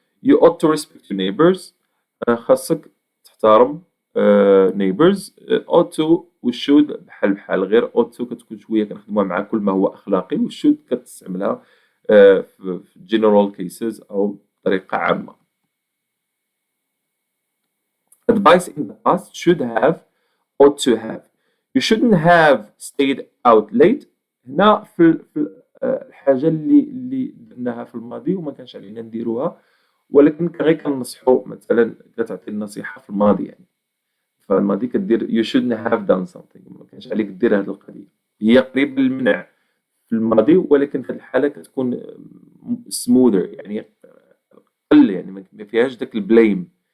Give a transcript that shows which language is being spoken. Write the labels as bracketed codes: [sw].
[en] You ought to respect your neighbors. [ar] خاصك تحترم neighbors. ought to و should بحال غير ought to كتكون شويه كنخدموها مع كل ما هو اخلاقي, و should كتستعملها في [en] general cases [ar] أو بطريقة عامة. [en] advice in the past should have, ought to have. You shouldn't have stayed out late. [ar] هنا في الحاجة اللي درناها في الماضي وما كانش علينا نديروها, ولكن غير كنصحو مثلا كتعطي النصيحة في الماضي يعني. فالماضي كدير [en] you shouldn't have done something. [ar] ما كانش عليك دير هذه القضية. هي قريب للمنع في الماضي ولكن في الحالة كتكون smoother يعني قل يعني ما فيهاش داك البليم.